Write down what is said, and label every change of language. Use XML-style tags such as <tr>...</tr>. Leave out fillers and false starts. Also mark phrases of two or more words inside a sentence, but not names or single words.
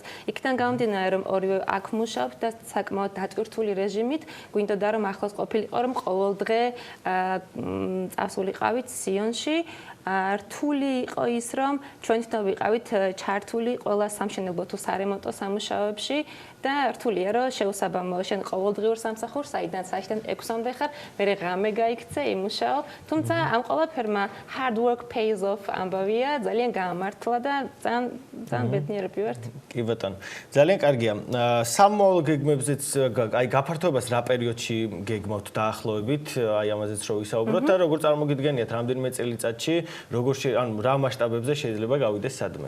<ka>იქიდან გამომდინარე რომ ორივე აქ მუშაობთ და საკმაოდ დატვირთული რეჟიმით, გვინდოდა რომ ახლოს ყოფილიყო რომ ყოველდღე წასულიყავით სიონში. რთული იყო ის რომ ჩვენ თვითონ ვიყავით ჩართული ყველა სამშენებლო თუ სარემონტო სამუშაოებში და რთულია რომ შეუსაბამო შენ ყოველდღიურ სამსახურს საიდან 6-დან 6-მდე ხარ, მერე ღამე გაიქცე, იმუშაო. თუმცა ამ ყველაფერმა</ka> <en>hard work pays off</en> <ka>ამბავია, ძალიან გაამართლა და ძალიან ბედნიერები ვართ. კი ბატონო. ძალიან კარგია. სამოვალ გეგმებზეც აი გაფართოებას რა პერიოდში გეგმავთ დაახლოებით, აი ამაზეც რო ვისაუბროთ და როგორ წარმოგიდგენიათ რამდენიმე წელიწადში, ანუ რა მასშტაბებზე შეიძლება გავიდეს სადმე.</ka>